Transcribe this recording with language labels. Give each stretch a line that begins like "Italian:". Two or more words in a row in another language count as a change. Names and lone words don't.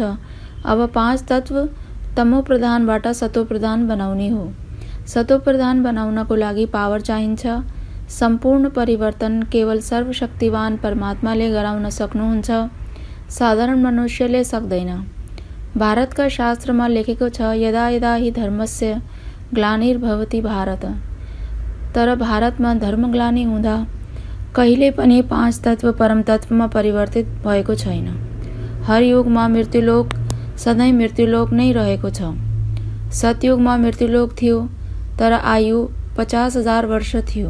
Nepali: अब 5 तत्व तमोप्रधानबाट सतोप्रधान बनाउने हो। सतोप्रधान बनाउनको लागि पावर चाहिन्छ। सम्पूर्ण परिवर्तन केवल सर्वशक्तिवान परमात्माले गराउन सक्नुहुन्छ, साधारण मनुष्यले सक्दैन। भारतका शास्त्रमा लेखेको छ,
Sanskrit: यदा यदा हि धर्मस्य ग्लानिर्भवति भारत।
Nepali: तर भारतमा धर्मग्लानि हुँदा कहिले पनि 5 तत्व परम तत्वमा परिवर्तित भएको छैन। हर युगमा मृत्युलोक सधैँ मृत्युलोक नै रहेको छ। सतयुगमा मृत्युलोक थियो, तर आयु 50,000 वर्ष थियो।